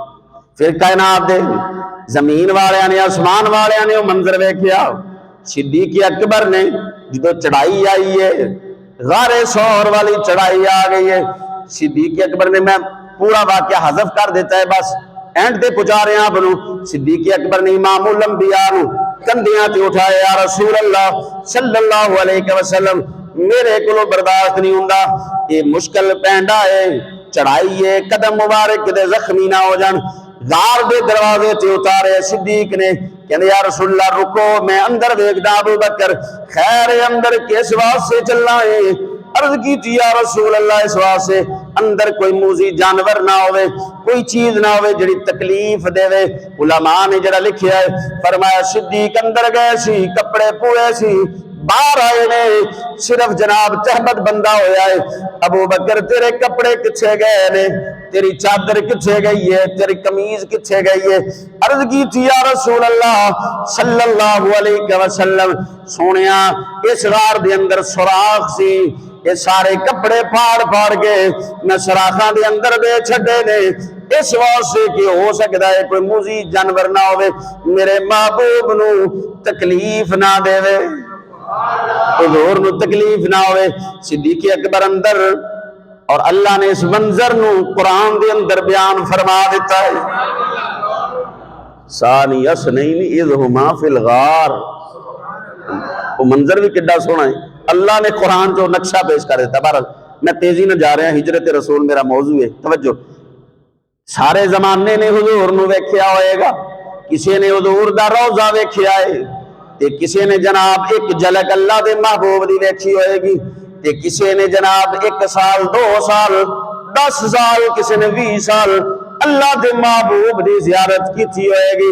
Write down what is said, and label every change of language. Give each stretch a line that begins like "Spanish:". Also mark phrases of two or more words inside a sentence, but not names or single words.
Punjabi: پھر کائنات دے زمین والیاں نے آسمان والیاں نے منظر ویکھیا، صدیق اکبر نے جو چڑھائی آئی ہے، غار ثور والی چڑھائی آ گئی ہے. صدیق اکبر نے، میں پورا واقعہ حذف کر دیتا ہے بس، اینڈ تے پہنچا رہے آپ نوں. صدیق اکبر نے امام الانبیاء نوں کندھیاں تے اٹھایا,
Arabic: يا رسول الله صلى الله عليه وسلم
Punjabi: میرے کو برداشت نہیں ہندا، یہ مشکل پینڈا ہے، چڑھائی ہے، قدم مبارک کتے زخمی نہ ہو جان. غار دے دروازے تے اتارے صدیق نے، کہندے
Arabic: يا رسول الله
Punjabi: رکو، میں اندر دیکھدا. ابو بکر خیر اندر کس واسطے چلنا ہے? عرض کی
Arabic: يا رسول الله
Punjabi: اس واسطے اندر کوئی موذی جانور نہ ہووے، کوئی چیز نہ ہووے جیہڑی تکلیف دیوے. علماء نے ذرا لکھیا ہے، فرمایا صدیق اندر گئے سی، کپڑے پورے سی، باہر آئے نے، صرف جناب تہمت بندا ہویا ہے. ابو بکر تیرے کپڑے کتھے گئے نے، تیری چادر کتھے گئی ہے، تیری قمیض کتھے گئی ہے? عرض کی تھی
Arabic: يا رسول الله صلى الله عليه وسلم,
Punjabi: سونیا اس غار دے اندر سوراخ سی، یہ سارے کپڑے پھاڑ پھاڑ کے میں سوراخاں دے اندر دے چھڈے نے، اس واسطے کہ ہو سکتا ہے کوئی موذی جانور نہ ہووے، میرے محبوب نوں تکلیف نہ دیوے، حضور نوں تکلیف نہ ہووے. صدیق اکبر اندر، اور اللہ نے اس منظر نوں قرآن دے اندر بیان فرما دتا ہے.
Arabic: ثاني اثنين إذ هما في الغار,
Punjabi: وہ منظر بھی کڈا سوہنا ہے. اللہ نے قرآن جو نقشہ پیش کر دتا۔ بہرحال میں تیزی نہ جا رہا، ہجرت رسول میرا موضوع ہے. توجہ، سارے زمانے نے حضور نوں ویکھیا ہووے گا، کسی نے حضور دا روضہ ویکھیا ہے، تے کسی نے جناب اک جھلک اللہ دے محبوب دی ویکھی ہووے گی، تے کسی نے جناب 1 سال 2 سال 10 سال کسی نے 20 سال اللہ دے محبوب دی زیارت کی ہووے گی.